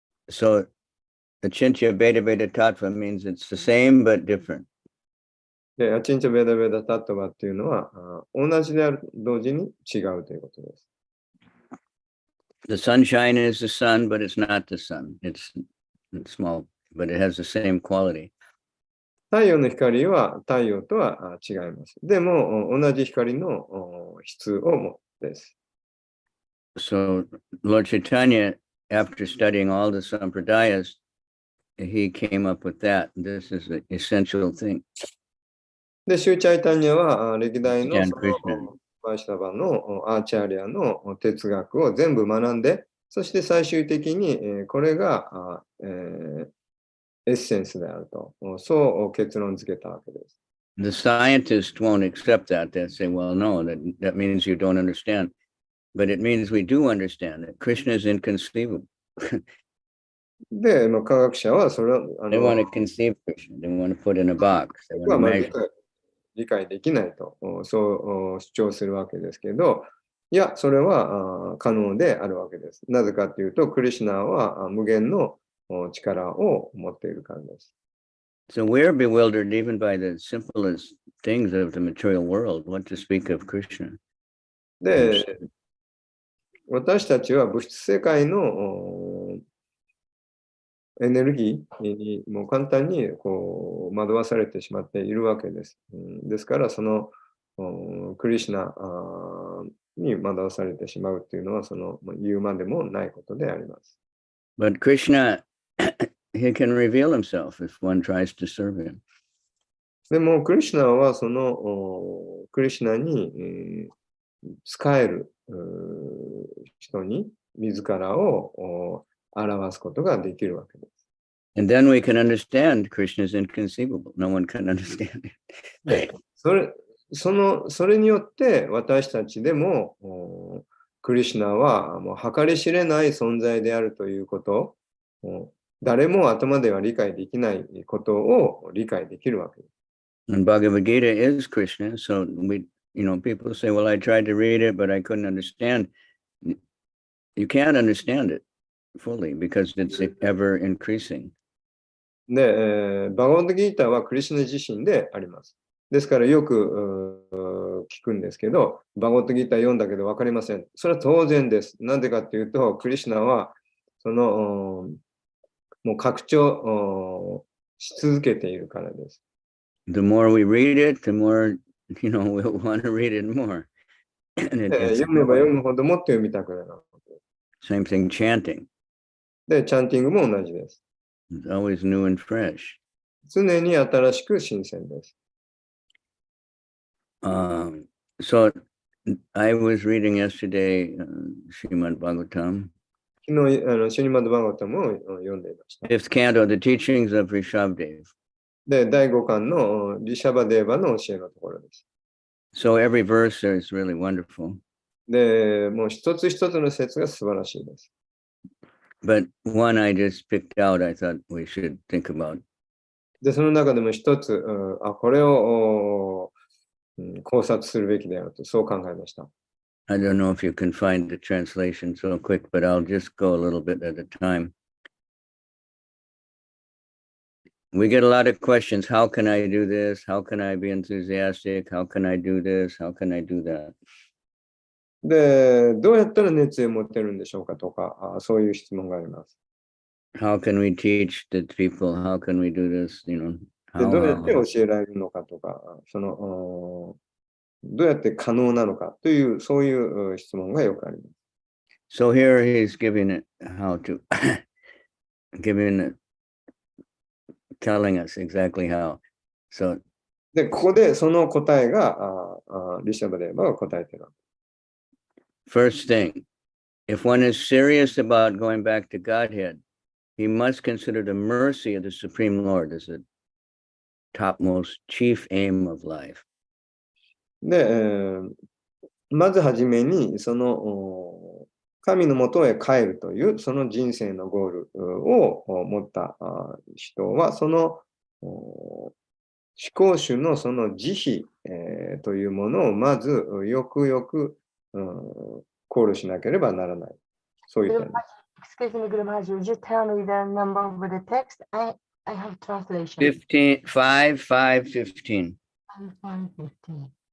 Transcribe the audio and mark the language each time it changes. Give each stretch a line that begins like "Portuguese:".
English: So the Chincha Beta Beta Tattva means it's the same but different.
Japanese: で、アチンチャベダベダタットバっていうのは、同じである同時に違うということです。
English: The sunshine is the sun, but it's not the sun. It's small, but it has the same quality.
Japanese: 太陽の光は太陽とは違います。でも、同じ光の質を持ってです。
English: So Lord Chaitanya, after studying all the sampradayas, he came up with that. This is the essential thing.
Japanese: で、シューチャイタニアは歴代の Jan そ
English: Krishna.
Japanese: のバイシュナバのアーチャーリアの哲学を全部学んで、そして最終的にこれがエッセンスであると、そう結論付けたわけです。
English: The scientists won't accept that. They'll say, well, no, that means you don't understand. But it means we do understand that Krishna is inconceivable.
Japanese: で、科学者はそれを
English: They want to conceive Krishna. They want to put in a box. They want to
Japanese: まあ
English: measure.
Japanese: 理解できないと、そう主張するわけですけど、いや、それは可能であるわけです。なぜかというと、クリシュナは無限の力を持っているからです。
English: So we're bewildered even by the simplest things of the material world. What to speak of Krishna?
Japanese: で、私たちは物質世界のエネルギーにもう簡単にこう惑わされてしまっているわけです。ですから、そのクリシュナに惑わされてしまうというのは、その言うまでもないことであります。
English: But Krishna, he can reveal himself if one tries to serve him.
Japanese: でも、クリシュナはそのクリシュナに使える人に自らを表すことができるわけです。
English: And then we can understand Krishna is inconceivable. No one can understand it.
Japanese: それによって私たちでもクリシュナはもう計り知れない存在であるということ、誰も頭では理解できないことを理解できるわけです。
English: And Bhagavad Gita is Krishna. So people say, well, I tried to read it, but I couldn't understand. You can't understand it fully because it's ever increasing.
Japanese: で、バガバッドギーターはクリシュナ自身であります。ですからよく聞くんですけど、バガバッドギーター読んだけど分かりません。それは当然です。なぜかというと、クリシュナはそのもう拡張し続けているからです。
English: The more we read it, the more, we'll want to read it more. And
Japanese: 読めば読むほどもっと読みたくなる。
English: same thing, chanting.
Japanese: で、チャンティングも同じです。
English: It's always new and fresh.
Japanese: 常に新しく新鮮です。
English: So I was reading yesterday Srimad Bhagavatam.
Japanese: 昨日、シュニマッド・バガバタムを読んでいました。
English: Fifth canto, the teachings of Rishabdev.
Japanese: で、第5巻のリシャバデーバの教えのところです。
English: So every verse there is really wonderful.
Japanese: で、もう一つ一つの説が素晴らしいです。
English: But one I just picked out, I thought we should think about.
Japanese: で、その中でも一つ、これを考察するべきだよと、そう考えました。
English: I don't know if you can find the translation so quick, but I'll just go a little bit at a time. We get a lot of questions. How can I do this? How can I be enthusiastic? How can I do this? How can I do that?
Japanese: で、どうやったら熱意を持てるんでしょうかとか、そういう質問があります。
English: How can we teach the people? How can we do this?
Japanese: で、どうやって
English: How,
Japanese: 教えられるのかとか、どうやって可能なのかという、そういう質問がよくあります。
English: so here he's giving it how to, giving it, telling us exactly how. So
Japanese: で、ここでその答えが、リシャバデーバが答えている。
English: first thing, if one is serious about going back to Godhead, he must consider the mercy of the Supreme Lord as the topmost chief aim of life.
Japanese: で、まずはじめに、その神のもとへ帰るという、その人生のゴールを持った人は、その思考主のその慈悲、というものをまずよくよく、考慮しなければならない。そういう点。
English: Excuse me, Guru Maharaj, would you tell me the number of the text? I have translation. 15, 5, 5, 15. 5:15.